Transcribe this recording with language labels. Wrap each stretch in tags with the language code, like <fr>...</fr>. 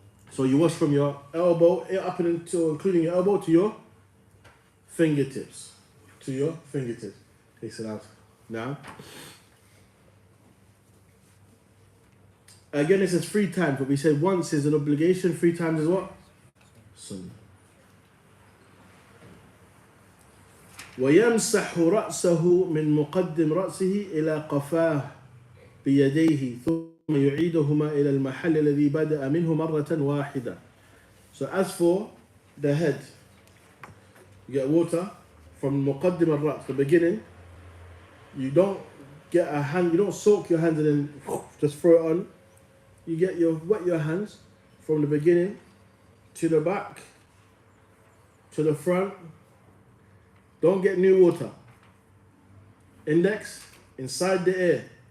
<en>So you wash from your elbow up until including your elbow to your fingertips. To your fingertips. Takes it out. Now. Again, this is 3 times, but we said once is an obligation, 3 times is what? Sunnah.</en> <ar>ويمسح رأسه من مقدم رأسه إلى قفاه بيديه ثم يعيدهما إلى المحل الذي بدأ منه مرة واحدة.</ar> <en>So as for the head, you get water, from Muqaddim al-Ra's, the beginning, you don't get a hand, you don't soak your hands and then just throw it on. You wet your hands from the beginning to the back, to the front. Don't get new water. Index, inside the ear.</en>